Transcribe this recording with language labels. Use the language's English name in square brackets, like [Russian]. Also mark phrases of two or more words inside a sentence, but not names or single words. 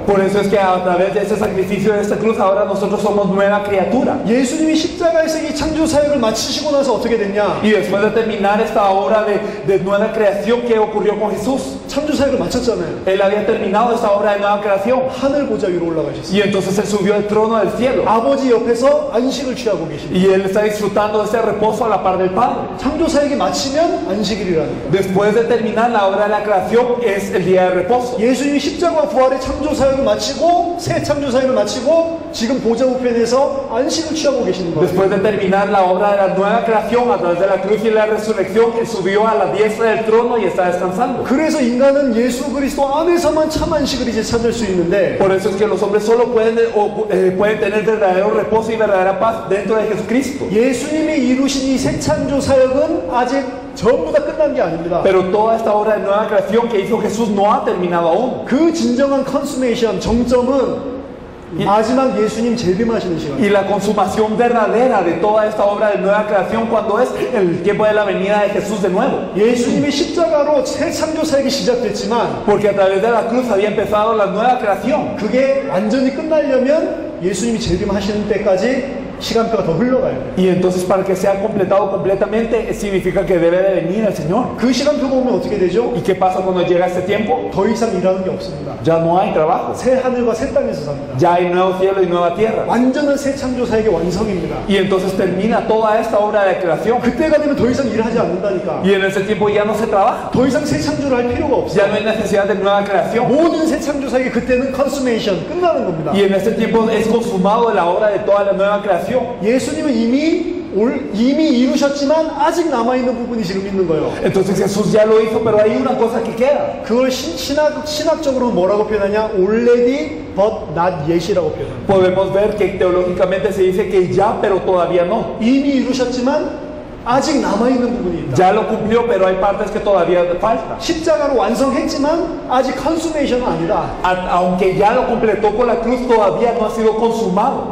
[Spanish] Por eso es que a través de ese sacrificio de esta cruz ahora nosotros somos nueva criatura. [Korean] 예수님이 십자가에서 이 창조 사역을 마치시고 나서 어떻게 됐냐? [Spanish] Y después de terminar esta obra de nueva creación, ¿qué ocurrió con Jesús? [Korean] 창조 사역을 마쳤잖아요. [Spanish] Él había terminado esta obra de nueva creación. [Korean] 하늘 보좌 위로 올라가셨어요. [Spanish] Y entonces Él subió al trono del cielo. [Korean] 아버지 옆에서 안식을 취하고 계십니다. [Spanish] Y Él está disfrutando de ese reposo a la par del Padre. [Korean] 창조 사역이 마치면 안식일이라는 거예요. [Spanish] Después de terminar la obra de la creación es el día de reposo. [Korean] 예수님이 십자가와 부활의 창조 사역을 마치고 새 창조 사역을 마치고 지금 보좌 우편에서 안식을 취하고 계시는 거예요. [Spanish] Después de terminar la obra de la nueva creación a través de la cruz y la resurrección, Él subió a la diestra del trono y está descansando. [Korean] 그래서 인간은 예수 그리스도 안에서만 참 안식을 이제 찾을 수 있는데 [Spanish] Por eso es que los hombres solo pueden tener verdadero reposo y verdadera paz dentro de Jesucristo. [Korean] 예수님이 이루신 이 새 창조 사역은 아직 전부 다 끝난 게 아닙니다. [Spanish] Pero toda esta obra de nueva creación que hizo Jesús no ha terminado aún. [Korean] 그 진정한 컨수메이션 정점은 마지막 예수님 재림하시는 시간. [Spanish] Y la consumación verdadera de toda esta obra de nueva creación cuando es el tiempo de la venida de Jesús de nuevo. [Korean] 예수님이 십자가로 새 창조 사역이 시작됐지만 [Spanish] Porque a través de la cruz había empezado la nueva creación. [Korean] 그게 완전히 끝나려면 예수님이 재림하시는 때까지 시간표가 더 흘러가야 돼요. [Spanish] Y entonces para que sea completado completamente significa que debe de venir el Señor. [Korean] 그 시간표 보면 어떻게 되죠? [Spanish] ¿Y qué pasa cuando llega este tiempo? [Korean] 더 이상 일하는 게 없습니다. [Spanish] Ya no hay trabajo. [Korean] 새 하늘과 새 땅에서 삽니다. [Spanish] Ya hay nuevo cielo y nueva tierra. [Korean] 완전한 새 창조 사역의 완성입니다. [Spanish] Y entonces termina toda esta obra de creación. [Korean] 그때가 되면 더 이상 일하지 않는다니까. [Spanish] Y en ese tiempo ya no se trabaja. [Korean] 더 이상 새 창조를 할 필요가 없어요. [Spanish] Ya no hay necesidad de nueva creación. [Korean] 모든 새 창조 사역이 그때는 컨수메이션 끝나는 겁니다. [Spanish] Y en ese tiempo es consumado la obra de toda la nueva creación. [Korean] 예수님은 이미 이루셨지만 아직 남아있는 부분이 지금 있는 거예요. [Spanish] Entonces Jesús ya lo hizo, pero hay una cosa que queda. [Korean] 그걸 신학적으로 뭐라고 표현하냐? [English] already but not yet이라고 표현합니다. [Spanish] Podemos ver que teológicamente se dice que ya, pero todavía no. [Korean] 이미 이루셨지만 아직 남아있는 부분이 있다. [Spanish] Ya lo cumplió, pero hay partes que todavía faltan. [Korean] 십자가로 완성했지만 아직 컨수메이션은 아니다. [Spanish] Aunque ya lo completó con la cruz, todavía no ha sido consumado.